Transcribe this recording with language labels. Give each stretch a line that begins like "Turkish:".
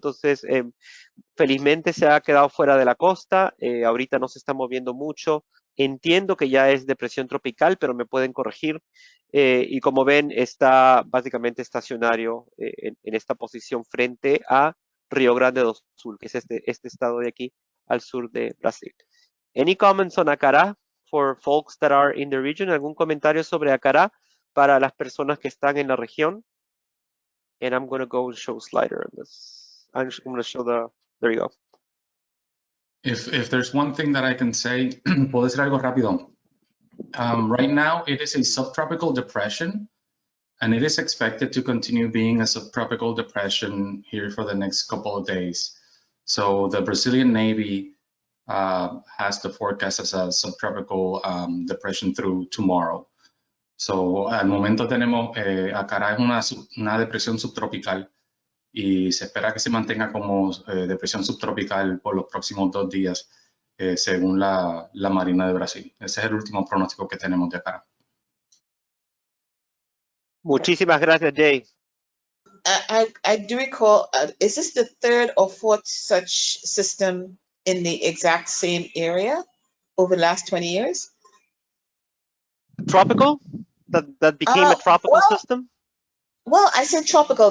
Spanish: Entonces, felizmente se ha quedado fuera de la costa, ahorita no se está moviendo mucho, entiendo que ya es depresión tropical, pero me pueden corregir, y como ven, está básicamente estacionario en esta posición frente a Rio Grande do Sul, que es este estado de aquí al sur de Brasil.
English: Any comments on Akará for folks that are in the region?
Spanish: ¿Algún comentario sobre Akará para las personas que están en la región?
English: And I'm going to go and show slider on this. I'm going to show there you go. If there's one thing that I can say,
Spanish: puedo decir algo rápido.
English: Right now, it is a subtropical depression, and it is expected to continue being a subtropical depression here for the next couple of days. So the Brazilian Navy has the forecast as a subtropical depression through tomorrow.
Spanish: So, al momento tenemos, Akará es una depresión subtropical y se espera que se mantenga como depresión subtropical por los próximos 2 días, según la Marina de Brasil. Ese es el último pronóstico que tenemos de Akará. Muchísimas gracias, Jay.
English: I do recall, is this the 3rd or 4th such system in the exact same area over the last 20 years? Tropical? That became a tropical system? Well, I said tropical.